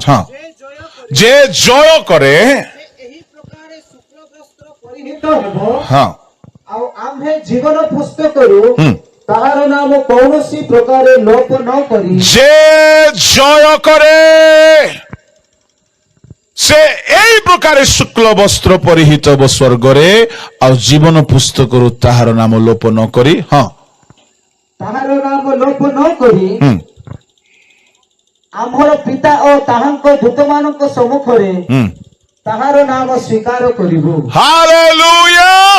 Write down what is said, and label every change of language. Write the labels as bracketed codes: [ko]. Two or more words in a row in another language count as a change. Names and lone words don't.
[or] ହଁ, ଯେ ଜୟ କରେ ଏହି ପ୍ରକାରେ ଶୁକ୍ଳ ବସ୍ତ୍ର ପରିହିତ ହେବ। ହଁ, ଆଉ ଆମ୍ଭେ ଜୀବନ ପୁସ୍ତକରୁ ତାହାର ନାମ କୌଣସି ପ୍ରକାରେ ଲୋପ ନ କରି, ଯେ ଜୟ କରେ ସେ ଏଇ ପ୍ରକାରେ ଶୁକ୍ଳ ବସ୍ତ୍ର ପରିହିତ ହବ ସ୍ୱର୍ଗରେ, ଆଉ ଜୀବନ ପୁସ୍ତକରୁ ତାହାର ନାମ ଲୋପ ନ କରି, ହଁ, ତାହାର ନାମ ଲୋପ ନ କରି ଆମ୍ଭର ପିତା ଓ ତାହାଙ୍କ ଦୂତମାନଙ୍କ ସମ୍ମୁଖରେ ତାହାର ନାମ ସ୍ୱୀକାର କରିବୁ। ହାଲେଲୁୟା।